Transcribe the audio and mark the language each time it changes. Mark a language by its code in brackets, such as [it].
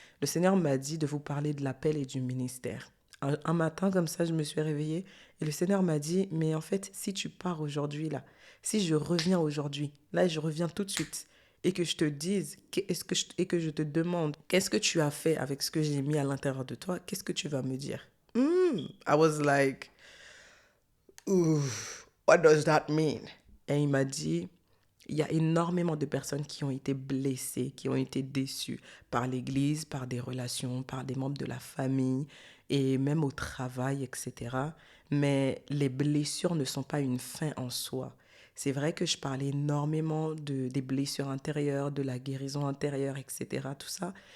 [fr] Le Seigneur m'a dit de vous parler de l'appel et du ministère. Un matin, comme ça, je me suis réveillée et le Seigneur m'a dit, mais en fait, si tu pars aujourd'hui, là, si je reviens aujourd'hui, là, je reviens tout de suite, et que je te dise, et que je te demande, qu'est-ce que tu as fait avec ce que j'ai mis à l'intérieur de toi, qu'est-ce que tu vas me dire? [en] I was like, ooh, what does that mean? [fr] Et il m'a dit, il y a énormément de personnes qui ont été blessées, qui ont été déçues par l'Église, par des relations, par des membres de la famille et même au travail, etc. Mais les blessures ne sont pas une fin en soi. C'est vrai que je parlais énormément des blessures intérieures, de la guérison intérieure, etc. Tout ça.